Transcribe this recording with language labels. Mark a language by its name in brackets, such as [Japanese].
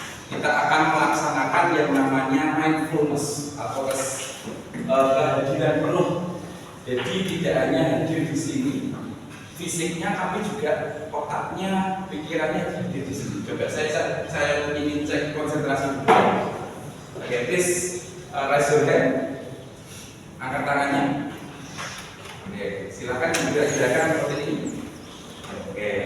[Indonesian] Kita akan melaksanakan yang namanya mindfulness atau kehadiran penuh. Jadi tidak hanya hadir di sini fisiknya, tapi juga otaknya, pikirannya hadir di sini. Coba saya ingin cek konsentrasi dulu. [English] Oke, please raise your hand. [Indonesian] Angkat tangannya. Oke, silakan gerakan seperti ini. Oke,